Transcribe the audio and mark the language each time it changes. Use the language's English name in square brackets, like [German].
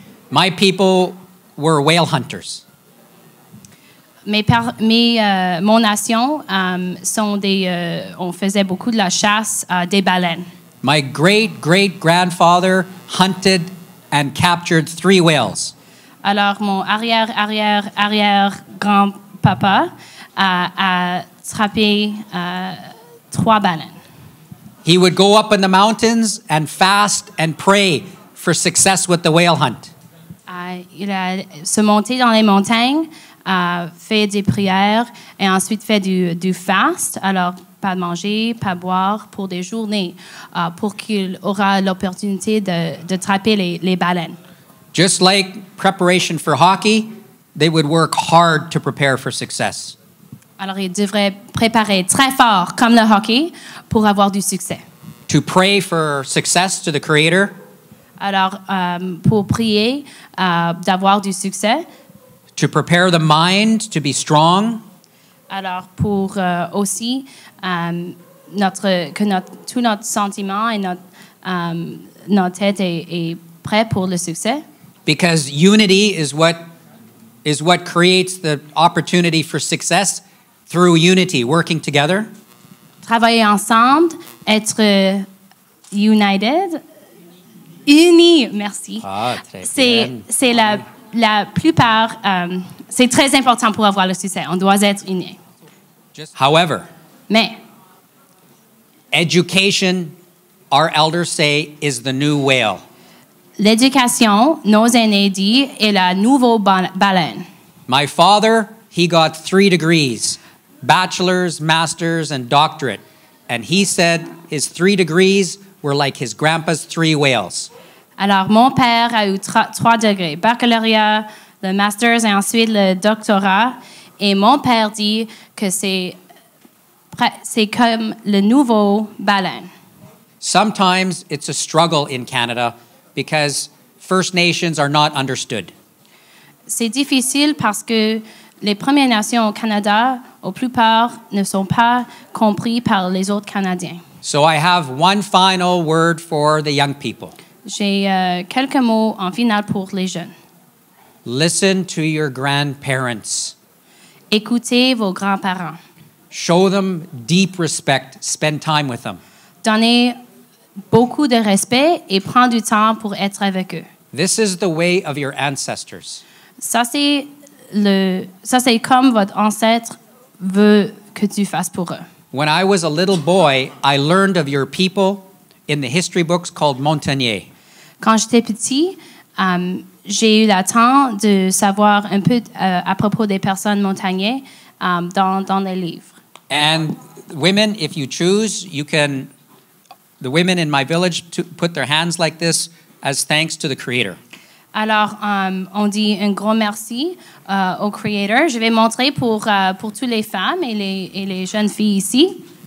[English] My people were whale hunters. [French] Mon nation on faisait beaucoup de la chasse des baleines. [English] My great-great-grandfather hunted and captured 3 whales. [French] Alors, mon arrière-grand-papa a attrapé 3 baleines. [English] He would go up in the mountains and fast and pray for success with the whale hunt. [French] Il a se monté dans les montagnes, fait des prières et ensuite fait du fast. Alors, pas manger, pas boire pour des journées, pour qu'il aura l'opportunité de attraper les baleines. [English] Just like preparation for hockey, they would work hard to prepare for success. [French] Alors, ils devraient préparer très fort, comme le hockey, pour avoir du succès. [English] To pray for success to the Creator. [French] Alors, pour prier, d'avoir du succès. [English] To prepare the mind to be strong. [French] Alors, pour aussi tout notre sentiment et notre tête est prêt pour le succès. [English] Because unity is what creates the opportunity for success through unity, working together. [French] Travailler ensemble, être united, unis, merci. Ah, très bien. C'est la plupart, c'est très important pour avoir le succès. On doit être unis. [English] However, [French] mais [English] education, our elders say, is the new whale. [French] L'éducation, nos aînés disent, est la nouvelle baleine. [English] My father, he got 3 degrees, bachelor's, master's, and doctorate. And he said his 3 degrees were like his grandpa's 3 whales. [French] Alors, mon père a eu 3 degrés, baccalauréat, le master's et ensuite le doctorat. Et mon père dit que c'est comme le nouveau baleine. [English] Sometimes it's a struggle in Canada because First Nations are not understood. [French] C'est difficile parce que les Premières Nations au Canada, au plupart, ne sont pas compris par les autres Canadiens. [English] So I have one final word for the young people. [French] j'ai quelques mots en finale pour les jeunes. [English] Listen to your grandparents. [French] Écoutez vos grands-parents. [English] Show them deep respect. Spend time with them. [French] Donnez beaucoup de respect et prendre du temps pour être avec eux. [English] This is the way of your ancestors. [French] Ça, c'est comme votre ancêtre veut que tu fasses pour eux. [English] When I was a little boy, I learned of your people in the history books called Montagnier. [French] Quand j'étais petit, j'ai eu le temps de savoir un peu à propos des personnes montagnais dans les livres. [English] And women, if you choose, the women in my village put their hands like this as thanks to the Creator. [French] Alors, on dit un gros merci au Creator. Je vais montrer pour toutes les femmes et les jeunes filles ici.